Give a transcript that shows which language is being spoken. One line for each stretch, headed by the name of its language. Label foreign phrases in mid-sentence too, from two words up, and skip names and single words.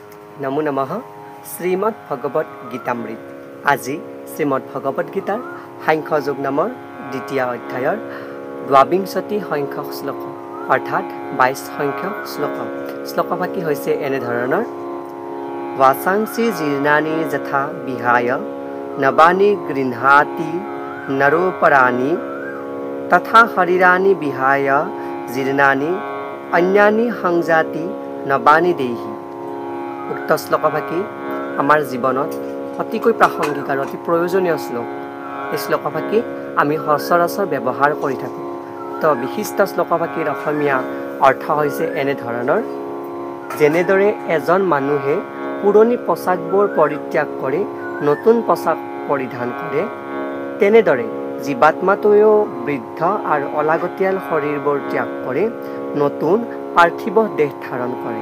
Assamese: নমো নমঃ শ্ৰীমদ ভগৱত গীতামৃত। আজি শ্ৰীমদ ভগৱত গীতাৰ সাংখ্য যোগ নামৰ দ্বিতীয় অধ্যায়ৰ দ্বাবিংশতি সংখ্যক শ্লোক অৰ্থাৎ 22 সংখ্যক শ্লোক। শ্লোকভাগী হৈছে এনেধৰণৰ:
Sanskrit: वासांसि जीर्णानि यथा विहाय नवानि गृह्णाति नरोपराणि तथा शरीराणि विहाय जीर्णानि अन्यानि संजाति नवानि देहि।
Assamese: উক্ত শ্লোকভাগী আমাৰ জীৱনত অতিকৈ প্ৰাসংগিক আৰু অতি প্ৰয়োজনীয় শ্লোক। এই শ্লোকভাগী আমি সচৰাচৰ ব্যৱহাৰ কৰি থাকোঁ। তো বিশিষ্ট শ্লোকভাগীৰ অসমীয়া অৰ্থ হৈছে এনেধৰণৰ: যেনেদৰে এজন মানুহে পুৰণি পোচাকবোৰ পৰিত্যাগ কৰি নতুন পোচাক পৰিধান কৰে, তেনেদৰে জীৱাত্মাটোৱেও বৃদ্ধ আৰু অলাগতিয়াল শৰীৰবোৰ ত্যাগ কৰি নতুন পাৰ্থিৱ দেহ ধাৰণ কৰে।